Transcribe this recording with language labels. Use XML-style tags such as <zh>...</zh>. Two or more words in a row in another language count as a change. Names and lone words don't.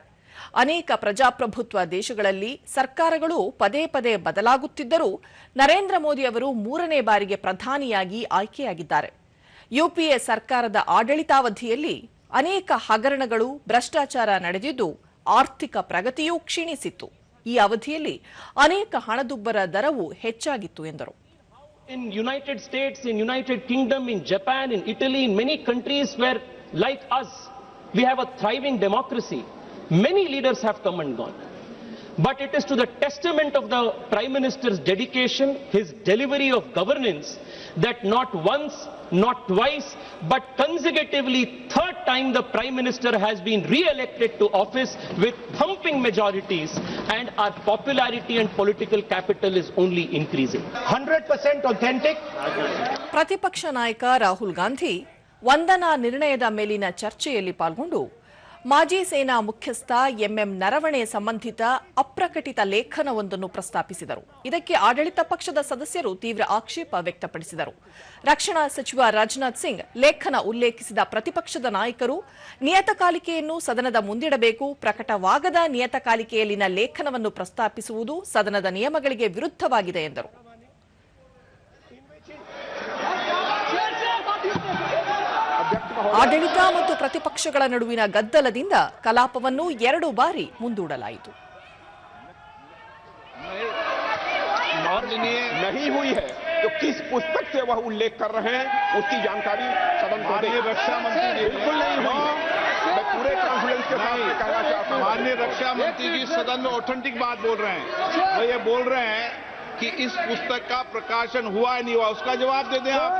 <kn>ಅನೇಕ ಪ್ರಜಾಪ್ರಭುತ್ವ ದೇಶಗಳಲ್ಲಿ ಸರ್ಕಾರಗಳು ಪದೇ ಪದೇ ಬದಲಾಗುತ್ತಿದ್ದರೂ ನರೇಂದ್ರ ಮೋದಿ ಅವರು 3ನೇ ಬಾರಿಗೆ ಪ್ರಧಾನಿಯಾಗಿ ಆಯ್ಕೆಯಾಗಿದ್ದಾರೆ. ಯುಪಿಎ ಸರ್ಕಾರದ ಆಡಳಿತಾವಧಿಯಲ್ಲಿ ಅನೇಕ ಹಗರಣಗಳು, ಭ್ರಷ್ಟಾಚಾರ ನಡೆದಿದ್ದು ಆರ್ಥಿಕ ಪ್ರಗತಿಯೂ ಕ್ಷೀಣಿಸಿತ್ತು. ಈ ಅವಧಿಯಲ್ಲಿ ಅನೇಕ ಹಣದುಬ್ಬರ ದರವೂ ಹೆಚ್ಚಾಗಿತ್ತು ಎಂದರು.</kn> <en>In United States, in United Kingdom, in Japan, in Italy, in many countries where, like us, we have a thriving democracy, many leaders have come and gone. But it is to the testament of the Prime Minister's dedication, his delivery of governance, that not once, not twice, but consecutively, third time the Prime Minister has been re-elected to office with thumping majorities, and our popularity and political capital is only increasing. 100% authentic.</en> <kn>ಪ್ರತಿಪಕ್ಷ ನಾಯಕ ರಾಹುಲ್ ಗಾಂಧಿ ವಂದನಾ ನಿರ್ಣಯದ ಮೇಲಿನ ಚರ್ಚೆಯಲ್ಲಿ ಪಾಲ್ಗೊಂಡು ಮಾಜಿ ಸೇನಾ ಮುಖ್ಯಸ್ಥ ಎಂಎಂ ನರವಣೆ ಸಂಬಂಧಿತ ಅಪ್ರಕಟಿತ ಲೇಖನವೊಂದನ್ನು ಪ್ರಸ್ತಾಪಿಸಿದರು. ಇದಕ್ಕೆ ಆಡಳಿತ ಪಕ್ಷದ ಸದಸ್ಯರು ತೀವ್ರ ಆಕ್ಷೇಪ ವ್ಯಕ್ತಪಡಿಸಿದರು. ರಕ್ಷಣಾ ಸಚಿವ ರಾಜನಾಥ್ ಸಿಂಗ್ ಲೇಖನ ಉಲ್ಲೇಖಿಸಿದ ಪ್ರತಿಪಕ್ಷದ ನಾಯಕರು ನಿಯತಕಾಲಿಕೆಯನ್ನು ಸದನದ ಮುಂದಿಡಬೇಕು, ಪ್ರಕಟವಾಗದ ನಿಯತಕಾಲಿಕೆಯಲ್ಲಿನ ಲೇಖನವನ್ನು ಪ್ರಸ್ತಾಪಿಸುವುದು ಸದನದ ನಿಯಮಗಳಿಗೆ ವಿರುದ್ಧವಾಗಿದೆ ಎಂದರು. ಆಡಳಿತ ಮತ್ತು ಪ್ರತಿಪಕ್ಷಗಳ ನಡುವಿನ ಗದ್ದಲದಿಂದ ಕಲಾಪವನ್ನು 2 ಬಾರಿ ಮುಂದೂಡಲಾಯಿತು.</kn> <hi>नहीं हुई है तो किस पुस्तक से वह उल्लेख कर रहे हैं उसकी जानकारी सदन को दें. रक्षा मंत्री बिल्कुल नहीं हुई है. मैं पूरे कॉन्फिडेंस के साथ कहना चाहता हूं. माननीय रक्षा मंत्री जी सदन में ऑथेंटिक बात बोल रहे हैं. वो ये बोल रहे हैं कि इस पुस्तक का प्रकाशन हुआ नहीं हुआ, उसका जवाब दे दें आप.</hi>